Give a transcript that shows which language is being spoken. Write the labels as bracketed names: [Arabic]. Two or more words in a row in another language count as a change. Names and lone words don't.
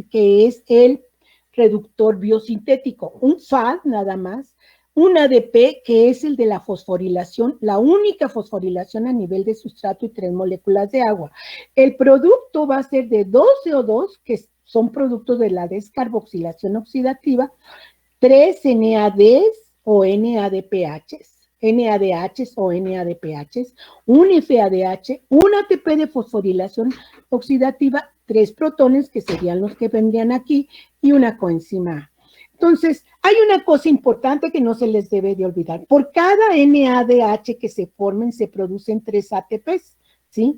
[Spanish] Que es el reductor biosintético, un FAD nada más, un ADP que es el de la fosforilación, la única fosforilación a nivel de sustrato y 3 moléculas de agua. El producto va a ser de 2 CO2, que son productos de la descarboxilación oxidativa, 3 NADs o NADPHs, NADHs o NADPHs, un FADH, un ATP de fosforilación oxidativa, 3 protones, que serían los que vendrían aquí, y una coenzima A. Entonces, hay una cosa importante que no se les debe de olvidar. Por cada NADH que se formen, se producen 3 ATPs, ¿sí?